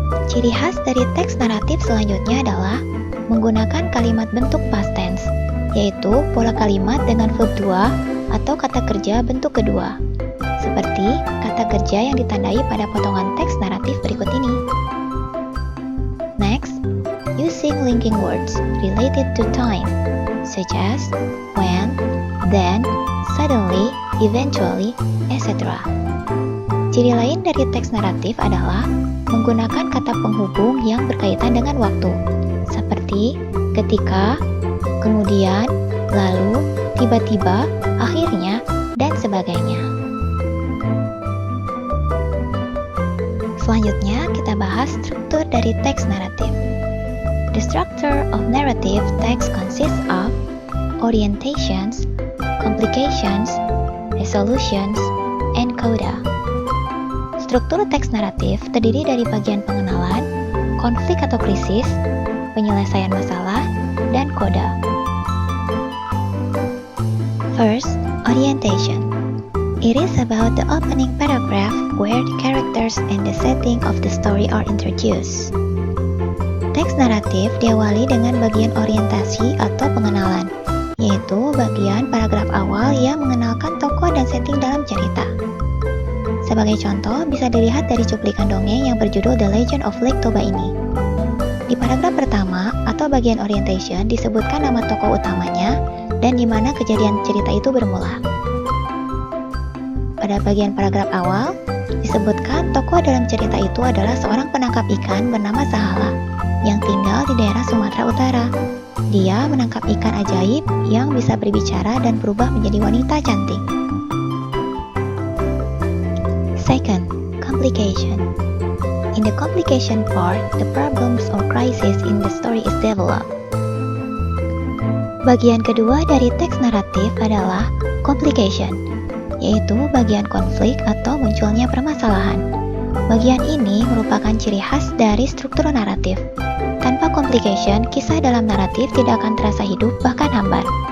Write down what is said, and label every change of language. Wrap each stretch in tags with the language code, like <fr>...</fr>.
<id>Ciri khas dari teks naratif selanjutnya adalah menggunakan kalimat bentuk past tense, yaitu pola kalimat dengan verb 2 atau kata kerja bentuk kedua, seperti kata kerja yang ditandai pada potongan teks naratif berikut ini.</id> <en>Next, using linking words related to time, such as when, then, suddenly, eventually, etc.</en> <id>Ciri lain dari teks naratif adalah menggunakan kata penghubung yang berkaitan dengan waktu, seperti ketika, kemudian, lalu, tiba-tiba, akhirnya, dan sebagainya. Selanjutnya, kita bahas struktur dari teks naratif.</id> <en>The structure of narrative text consists of orientations, complications, resolutions, and coda.</en> <id>Struktur teks naratif terdiri dari bagian pengenalan, konflik atau krisis, penyelesaian masalah, dan koda.</id> <en>First, orientation. It is about the opening paragraph where the characters and the setting of the story are introduced.</en> <id>Teks naratif diawali dengan bagian orientasi atau pengenalan, yaitu bagian paragraf awal yang mengenalkan tokoh dan setting dalam cerita. Sebagai contoh, bisa dilihat dari cuplikan dongeng yang berjudul The Legend of Lake Toba ini. Di paragraf pertama atau bagian orientation disebutkan nama tokoh utamanya dan di mana kejadian cerita itu bermula. Pada bagian paragraf awal, disebutkan tokoh dalam cerita itu adalah seorang penangkap ikan bernama Sahala yang tinggal di daerah Sumatera Utara. Dia menangkap ikan ajaib yang bisa berbicara dan berubah menjadi wanita cantik.</id> <en>Second, complication. In the complication part, the problems or crisis in the story is developed.</en> <id>Bagian kedua dari teks naratif adalah complication, yaitu bagian konflik atau munculnya permasalahan. Bagian ini merupakan ciri khas dari struktur naratif. Tanpa complication, kisah dalam naratif tidak akan terasa hidup bahkan hambar.</id>